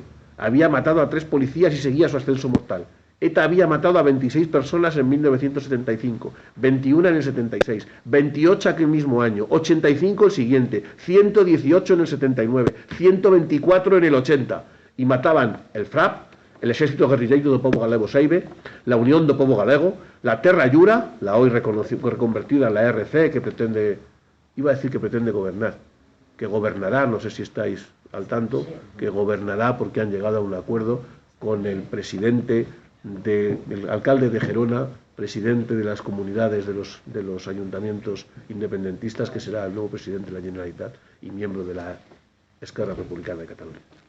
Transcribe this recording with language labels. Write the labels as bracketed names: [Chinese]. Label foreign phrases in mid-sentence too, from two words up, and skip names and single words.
[Spanish] Había matado a 3 policías y seguía su ascenso mortal. ETA había matado a 26 personas en 1975, 21 en el 76, 28 aquel mismo año, 85 el siguiente, 118 en el 79, 124 en el 80, y mataban el FRAP, el Exército Guerrilleiro do Povo Galego Seibe, la Unión do Povo Galego, la Terra Llura, la hoy reconvertida en la RC, que pretende, iba a decir que pretende gobernar, que gobernará, no sé si estáis al tanto, que gobernará porque han llegado a un acuerdo con el presidente, el alcalde de Gerona, presidente de las comunidades de los ayuntamientos independentistas, que será el nuevo presidente de la Generalitat y miembro de la Esquerra Republicana de Cataluña.